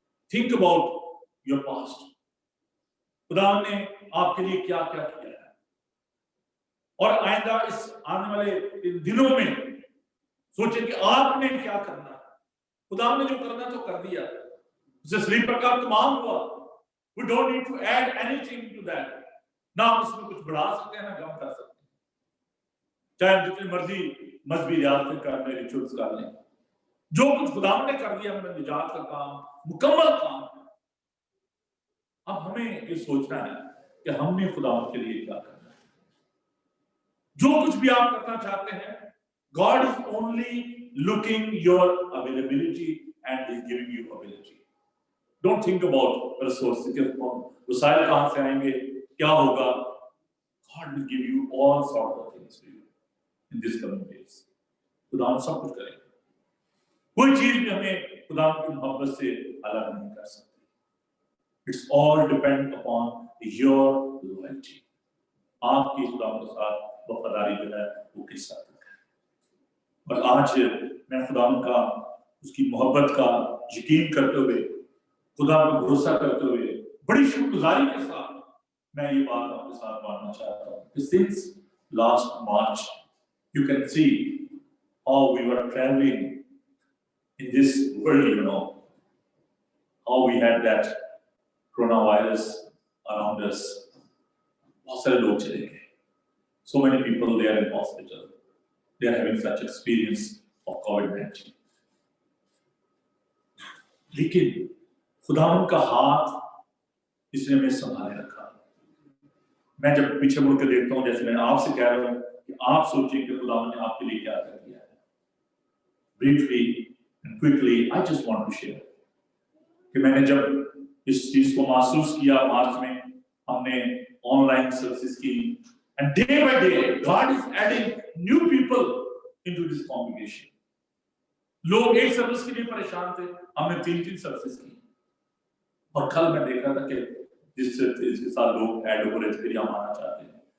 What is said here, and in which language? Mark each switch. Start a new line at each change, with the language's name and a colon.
English: Think about your past.
Hindi: खुदा ने आपके लिए क्या क्या किया है, और आइंदा इस आने वाले इन दिनों में सोचें कि आपने क्या करना है। खुदा ने जो करना तो कर दिया, उसे स्लीपर का तमाम हुआ।
English: We don't need to add anything to that.
Hindi: ना हम उसमें कुछ बढ़ा सकते हैं, ना कम कर सकते हैं। चाहे हम जितनी मर्जी मजहबी रियासतें कर लें, रिचुअल्स कर लें, जो कुछ खुदा ने कर दिया, हमें निजात का काम मुकम्मल काम है। अब हमें ये सोचना है कि हमने खुदा के लिए क्या करना है। जो कुछ भी आप करना चाहते हैं,
English: God is only looking your availability and is giving you ability. Don't think about resources
Hindi: के वसाइल कहां से आएंगे, क्या होगा।
English: God will give you all sorts of things for you in this coming days.
Hindi: खुदा सब कुछ करेगा, कोई चीज भी हमें खुदा की मोहब्बत से अलग नहीं कर सकती।
English: It's all depend upon your loyalty.
Hindi: आपकी खुदा के साथ वफादारी जो है वो किस हद तक है। और आज मैं खुदा का, उसकी मोहब्बत का यकीन करते हुए, खुदा पर भरोसा करते हुए, बड़ी शुक्रगुजारी के साथ मैं ये बात आपके साथ बांटना चाहता हूँ।
English: Since last March, you can see how we were traveling in this world, how we had that coronavirus around us.
Hindi: बहुत सारे लोग चले गए.
English: So many people they are in hospital. They are having such experience of COVID-19.
Hindi: लेकिन खुदावंद का हाथ इसने हमें संभाले रखा. मैं जब पीछे मुड़ कर देखता हूँ, जैसे मैं आपसे कह रहा हूँ कि आप सोचिए कि खुदावंद ने आपके लिए क्या कर दिया है.
English: Briefly and quickly, I just want to share
Hindi: कि मैंने जब इस चीज को महसूस किया, मार्च में हमने ऑनलाइन सर्विसेज की,
English: and day by day God is adding new people into this congregation.
Hindi: लोग एक सर्विस के लिए परेशान थे, हमने 3-3 सर्विसेज की, और कल मैं देख रहा था कि इसके साथ लोग ऐड हो रहे थे, फिर हम आना चाहते हैं.